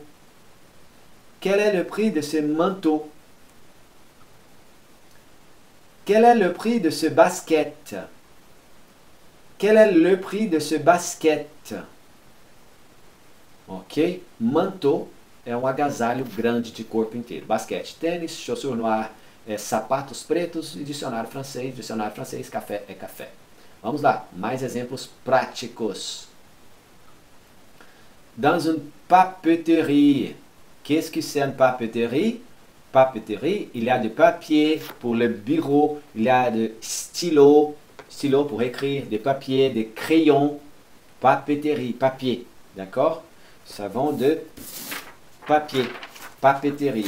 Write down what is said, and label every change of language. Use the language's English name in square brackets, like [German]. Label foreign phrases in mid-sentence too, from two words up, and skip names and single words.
[French] Quel est le prix de ce manteau? Quel est le prix de ce basket? Quel est le prix de ce basket? Ok? [Portuguese] Manteau é um agasalho grande de corpo inteiro. Basquete, tênis, [French] chaussure noire, [Portuguese] sapatos pretos e dicionário francês. Dicionário francês, café é café. Vamos lá, mais exemplos práticos. [French] Dans une papeterie. Qu'est-ce que c'est une papeterie? Papeterie, il y a du papier pour le bureau, il y a de stylos, stylos pour écrire, des papiers, des crayons. Papeterie, papier, d'accord? Ça vend de papier, papeterie.